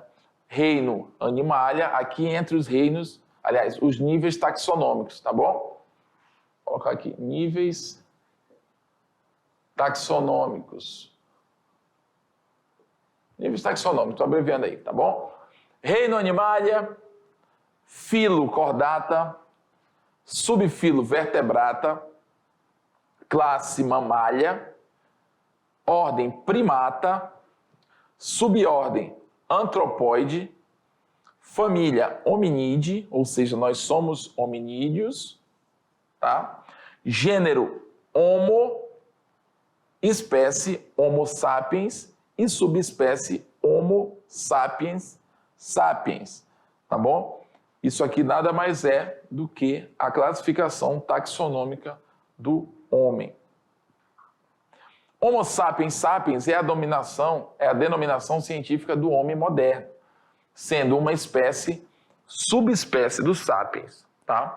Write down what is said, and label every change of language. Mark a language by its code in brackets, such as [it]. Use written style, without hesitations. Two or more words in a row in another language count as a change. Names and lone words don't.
[pt] Reino Animalia, aqui entre os reinos, aliás, os níveis taxonômicos, tá bom? Vou colocar aqui, níveis taxonômicos. Níveis taxonômicos, estou abreviando aí, tá bom? Reino Animalia, filo Chordata, subfilo Vertebrata, classe Mammalia, ordem Primata, subordem Anthropoide, família hominídea, ou seja, nós somos hominídeos, tá? Gênero Homo, espécie Homo sapiens e subespécie Homo sapiens sapiens, tá bom? Isso aqui nada mais é do que a classificação taxonômica do homem. Homo sapiens sapiens é a denominação científica do homem moderno, sendo uma espécie, subespécie dos sapiens, tá?